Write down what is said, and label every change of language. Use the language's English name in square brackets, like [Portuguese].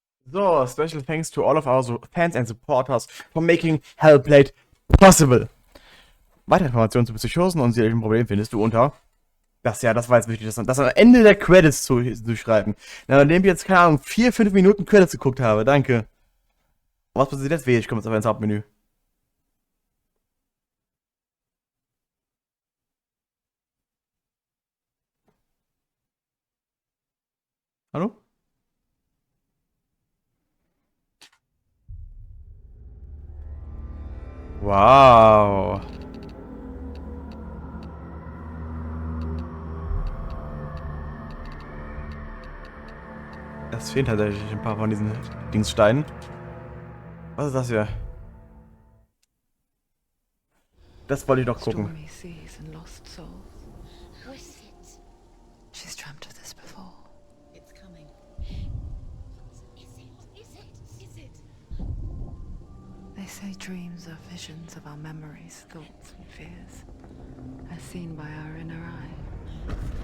[English] So, special thanks to all of our fans and supporters for making Hellblade possible. [German] Weitere Informationen zu Psychosen und seelischen Problemen findest du unter... Das war jetzt wichtig, das am Ende der Credits zu schreiben. Nachdem ich jetzt, keine Ahnung, 4-5 Minuten Credits geguckt habe. Danke. Was passiert jetzt? Ich komme jetzt aber ins Hauptmenü. Hallo? Wow. Es fehlen tatsächlich ein paar von diesen Dingssteinen. Was ist das hier? Das wollte ich noch gucken. [English] Stormy seas and lost souls. She's dreamt of this before. It's coming. Is it? They say dreams are visions of our memories, thoughts and fears, as seen by our inner eye.